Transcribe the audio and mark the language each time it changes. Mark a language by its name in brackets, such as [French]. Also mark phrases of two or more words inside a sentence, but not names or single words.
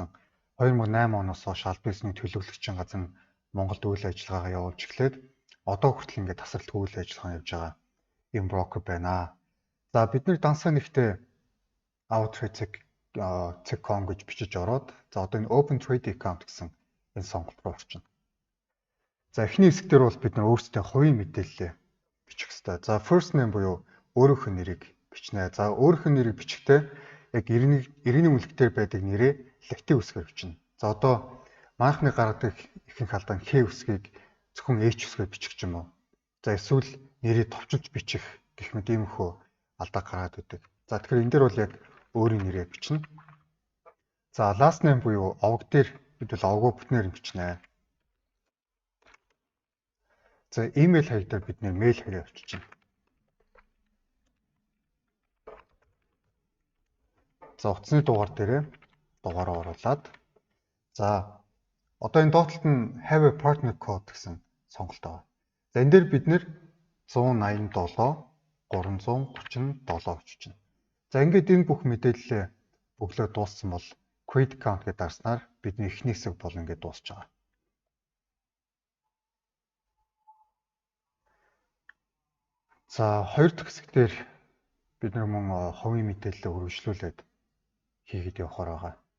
[Mongolian] 2008 оноос хойш аль бизнесийн төлөвлөгчийн газар нь Монголд үйл ажиллагаагаа явуулж эхлээд одоо хүртэл ингээд тасралтгүй үйл ажиллагаа явж байгаа юм брокер байна. За бид нэр дансаа нэгтээ outtrade.com гэж бичиж ороод за одоо энэ [English] open trade account [Mongolian] гэсэн энэ сонголт руу орчино. За эхний хэсэг дээр бол бид нар өөрсдөө хувийн мэдээлэлээ бичих хэрэгтэй. За [English] first name [Mongolian] буюу өөрийнхөө нэрийг бичнэ. За өөрийнхөө нэрийг бичихдээ яг иргэний үлгтээр байдаг нэрээ латин үсгээр бичнэ. За одоо манайхны гаргадаг ихэнх алдаан К үсгийг зөвхөн H үсгээр бичих ч юм уу. За эсвэл нэрийг товчилж бичих гэх мэт иймэрхүү алдаа гараад байдаг. За тэгэхээр энэ дээр бол яг өөрийн нэрээ бичнэ. За [English] last name [Mongolian] буюу овог дээр бид бол овгоо бүтнээр бичнэ. За email хаяг дээр бид мэйл хаягаа авчиж байна. За утасны дугаар дээрээ дугаараа оруулаад за одоо энэ доотлолт нь [English] have a partner code [Mongolian] гэсэн сонголт байгаа. За энэ дээр бид нэр 187 337 очиж байна. За ингээд энэ бүх мэдээлэлээ өглөө дууссан бол [English] create account [Mongolian] гэдээ дарснаар бидний эхний хэсэг бол ингээд дуусч байгаа. За хоёр дахь хэсэг дээр бид нар мөн хувийн мэдээлэлээ үргэлжлүүлээд хийгээд явахаар байгаа.